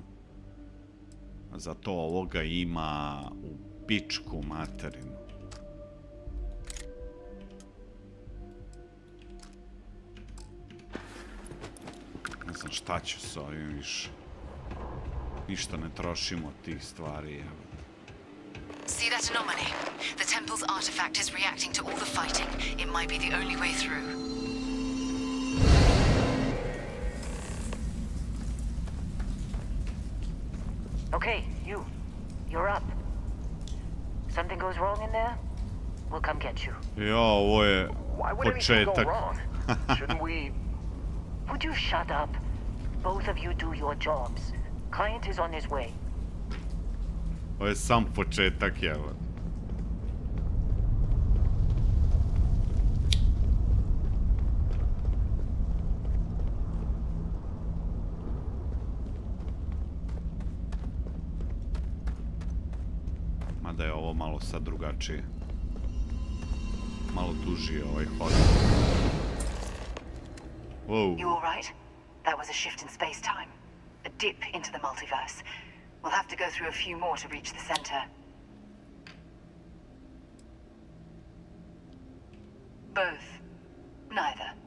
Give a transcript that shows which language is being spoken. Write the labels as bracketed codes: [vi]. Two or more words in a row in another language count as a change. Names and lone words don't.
[sr] Zato ovoga ima u pičku materinu. Ne znam šta ću s ovim više. Ništa ne trošimo od tih stvari, evo. [en] See that anomaly? The temple's artifact is reacting to all the fighting. It might be the only way through. Okay, you're up. Something goes wrong in there? We'll come get you. Jo, [sr] ovo je početak. [en] Shouldn't we... Would you shut up? Both of you do your jobs. Client is on his way. [sr] Ovo je sam početak, evo. Mada je ovo malo sad drugačije. Malo duži ovaj hod. [en] Whoa. You all right? That was a shift in space-time. A dip into the multiverse. We'll have to go through a few more to reach the center. Both. Neither.